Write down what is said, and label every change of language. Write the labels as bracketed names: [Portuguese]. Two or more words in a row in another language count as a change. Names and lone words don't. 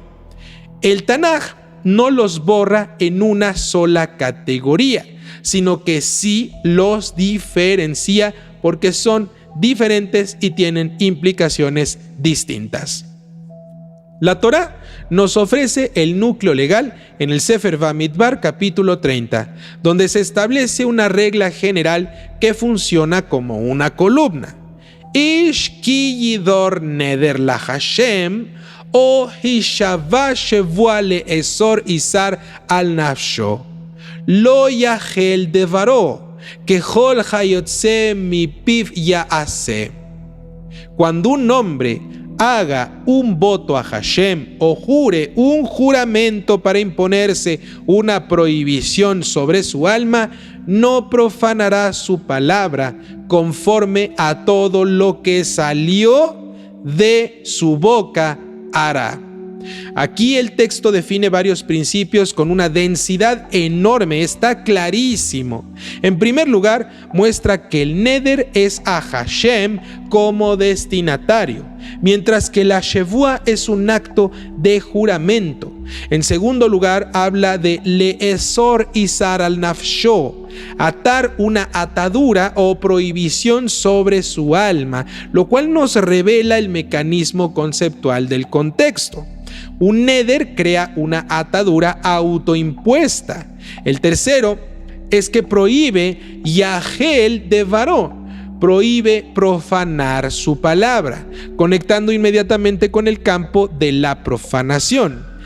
[Spanish] El Tanaj no los borra en una sola categoría, sino que sí los diferencia porque son diferentes y tienen implicaciones distintas. La Torá nos ofrece el núcleo legal en el Sefer Bamidbar capítulo 30, donde se establece una regla general que funciona como una columna. [Hebrew] איש כי ידר נדר לה׳ או השבע שבועה לאסר אסר על נפשו לא יחל דברו ככל היצא מפיו יעשה. [Spanish] Cuando un hombre haga un voto a Hashem o jure un juramento para imponerse una prohibición sobre su alma, no profanará su palabra conforme a todo lo que salió de su boca hará. Aquí el texto define varios principios con una densidad enorme, está clarísimo. En primer lugar, muestra que el neder es a Hashem como destinatario, mientras que la Shevua es un acto de juramento. En segundo lugar, habla de [Hebrew] לאסר אסר על נפשו, [Spanish] atar una atadura o prohibición sobre su alma, lo cual nos revela el mecanismo conceptual del contexto. Un neder crea una atadura autoimpuesta. El tercero es que prohíbe [Hebrew] יחל דברו, [Spanish] prohíbe profanar su palabra, conectando inmediatamente con el campo de la profanación.